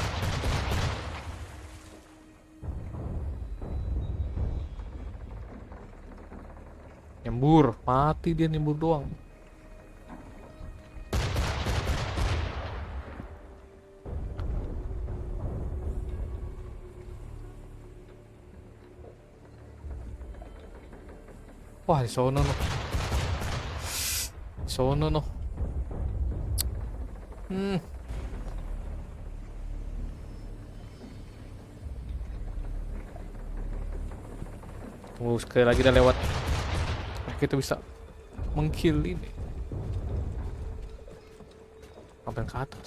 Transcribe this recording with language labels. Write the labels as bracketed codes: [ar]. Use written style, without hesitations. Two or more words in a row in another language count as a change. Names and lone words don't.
[id] Nyembur, mati dia nyembur doang. Wah, di sono no. Sono no. Tunggu sekali lagi udah lewat. Kita bisa mengkill ini. Ngapain ke atas?